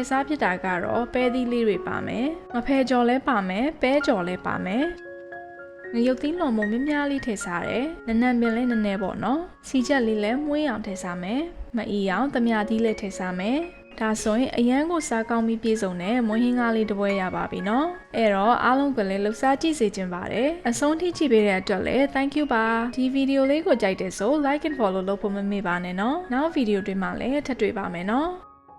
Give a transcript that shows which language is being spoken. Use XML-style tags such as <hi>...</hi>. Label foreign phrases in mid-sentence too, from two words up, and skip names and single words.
<my>စားဖြစ်တာကတော့ပဲသီးလေးတွေပါမယ်။ငဖဲကြော်လည်းပါမယ်။ပဲကြော်လည်းပါမယ်။ငရုတ်သီးလွန်မုံများလေးထည့်စားတယ်။နနံပင်လည်းနည်းနည်းပေါ့နော်။စီချက်လေးလည်းမွှေးအောင်ထည့်စားမယ်။မအီအောင်သမ ्या သီးလည်းထည့်စားမယ်။ဒါဆိုရင်အရန်ကိုစားကောင်းပြီးပြည့်စုံတဲ့မွဟင်းကားလေးတစ်ပွဲရပါပြီနော်အဲ့တော့အားလုံးကလည်းလှူစားကြည့်စေချင်ပါတယ်အဆုံးထိကြည့်ပေးတဲ့အတွက်လည်း thank you ပါဒီဗီဒီယိုလေးကိုကြိုက်တယ်ဆို</my> <en>like and follow</en> <my>လုပ်ဖို့မမေ့ပါနဲ့နော်နောက်ဗီဒီယိုတွေမှာလည်းထပ်တွေ့ပါမယ်နော်</my>